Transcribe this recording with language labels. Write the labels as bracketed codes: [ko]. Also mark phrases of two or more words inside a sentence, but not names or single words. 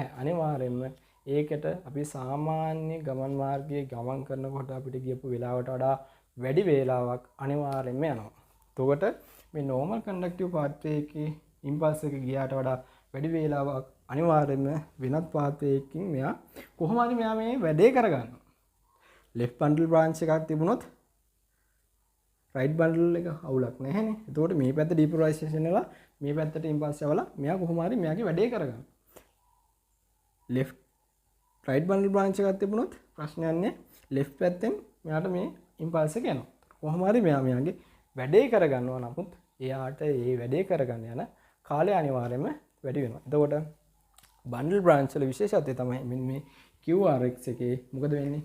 [si] අනිවාර්යයෙන්ම ඒකට අපි සාමාන්‍ය ගමන් මාර්ගයේ ගමන් කරනකොට අපිට ගියපු වෙලාවට වඩා වැඩි වේලාවක් අනිවාර්යයෙන්ම යනවා. එතකොට මේ [en] normal conductive pathway [si] එකේ impulse එක ගියාට වඩා වැඩි වේලාවක් අනිවාර්යයෙන්ම වෙනත් pathway එකකින් මෙයා කොහොම හරි මෙයා මේ වැඩේ කරගන්නවා. [en] left bundle branch [si] එකක් තිබුණොත් [en] right bundle [si] එක අවුලක් නැහැනේ. එතකොට මේ පැත්ත depolarization වෙලා මේ පැත්තට impulse යවලා මෙයා කොහොම හරි මෙයාගේ වැඩේ කරගන්නවා. [en] left right bundle branch [si] එකක් තිබුණොත් ප්‍රශ්නයක් නැහැ. left පැත්තෙන් මෙයාට මේ impulse එක යනවා. කොහොම හරි මෙයාගේ වැඩේ කරගන්නවා. නමුත් එයාට මේ වැඩේ කරගන්න යන කාලය අනිවාර්යයෙන්ම වැඩි වෙනවා. එතකොට [en] bundle branch [si] වල විශේෂත්වය තමයි මෙන්න මේ QRS එකේ මොකද වෙන්නේ?